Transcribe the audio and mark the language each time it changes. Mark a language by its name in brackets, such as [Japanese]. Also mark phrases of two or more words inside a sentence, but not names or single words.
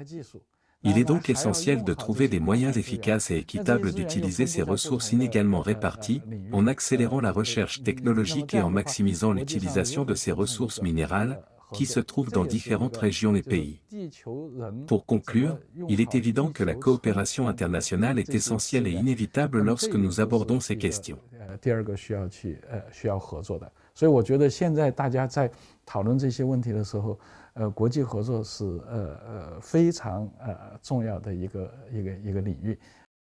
[French] Il est donc essentiel de trouver des moyens efficaces et équitables d'utiliser ces ressources inégalement réparties, en accélérant la recherche technologique et en maximisant l'utilisation de ces ressources minérales, qui se trouvent dans différentes régions et pays. Pour conclure, il est évident que la coopération internationale est essentielle et inévitable lorsque nous abordons ces questions. [Chinese] 所以我觉得现在大家在讨论这些问题的时候，国际合作是非常重要的一个领域。